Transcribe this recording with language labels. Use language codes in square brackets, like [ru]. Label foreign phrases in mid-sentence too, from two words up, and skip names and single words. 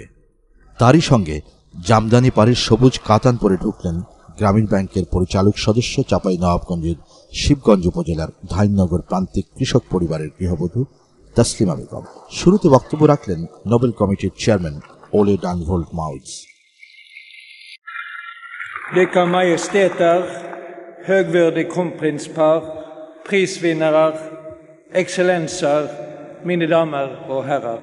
[bn] তারই সঙ্গে জামদানি পাড়ের সবুজ কাতান পরে ঢুকলেন গ্রামীণ ব্যাংকের পরিচালক সদস্য, চাঁপাইনবাবগঞ্জের শিবগঞ্জ উপজেলার ধাইননগর প্রান্তিক কৃষক পরিবারের গৃহবধূ তসলিমা বেগম। শুরুতে বক্তব্য রাখলেন নোবেল কমিটির চেয়ারম্যান ওলে ডানভোল্ট মাউজ। [sv] Dicka Majestäter, högvärdig kronprinspar, prisvinnare, excellenser, mina damer och herrar.